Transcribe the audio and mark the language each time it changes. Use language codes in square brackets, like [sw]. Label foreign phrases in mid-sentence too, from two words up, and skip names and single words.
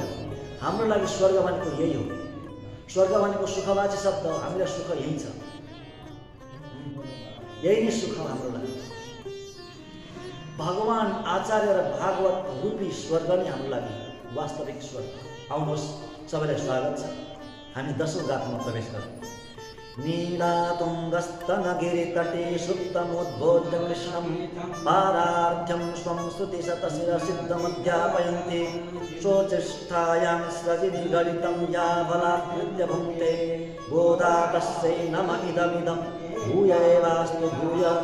[ne] हाम्रो लागि स्वर्ग भनेको यही हो। स्वर्ग भनेको सुखवाची शब्द हो। हामीलाई सुख यही छ, यही नै सुख हो हाम्रो लागि। भगवान आचार्य र भागवत रूपी स्वर्ग नै हाम्रो लागि वास्तविक स्वर्ग। आउनुहोस्, सबैलाई स्वागत छ। हामी 10औं गाथामा प्रवेश गरौँ। [sa] नीलातुङ्गस्तनगिरितटे सुप्तमुद्बोध्य कृष्णं पारार्थ्यं स्वं श्रुतिशतशिरसिद्धमध्यापयन्ति शोचिष्ठायां स्रजिनि गलितं या बलात्कृत्य भुङ्क्ते गोदा तस्यै नम इदमिदं भूय एवास्तु भूय